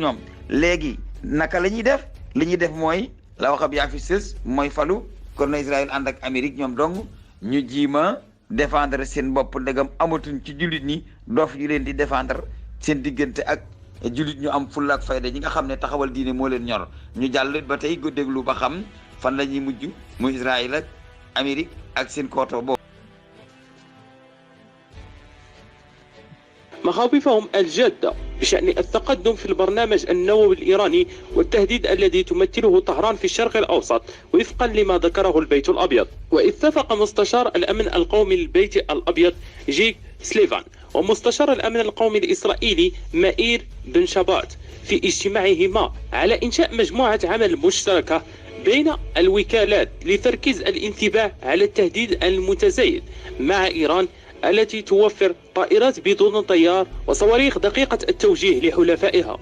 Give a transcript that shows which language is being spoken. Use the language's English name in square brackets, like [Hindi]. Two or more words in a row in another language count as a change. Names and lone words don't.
[Wolof] ñoom léegi naka la ñuy def li ñuy def mooy la waxab yaa fi sës mooy falu kon na Israël ànd ak Amérique ñoom dong ñu jiima défendre seen bopp ndegam amatuñ ci jullit ñi doof yu leen di défendre seen diggante ak jullit ñu am fulla ak fayda ñi nga xam ne taxawal diine moo leen ñor ñu jàll ba tey go déglu ba xam fan la ñuy mujj muy Israël ak Amérique ak seen kooto boobu. [Arabic] مخاوفهم الجادة بشأن التقدم في البرنامج النووي الإيراني والتهديد الذي تمثله طهران في الشرق الأوسط وفقا لما ذكره البيت الأبيض. واتفق مستشار الأمن القومي للبيت الأبيض جيك سليفان ومستشار الأمن القومي الإسرائيلي مائير بن شابات في اجتماعهما على إنشاء مجموعة عمل مشتركة بين الوكالات لتركيز الانتباه على التهديد المتزايد مع إيران التي توفر طائرات بدون طيار وصواريخ دقيقة التوجيه لحلفائها.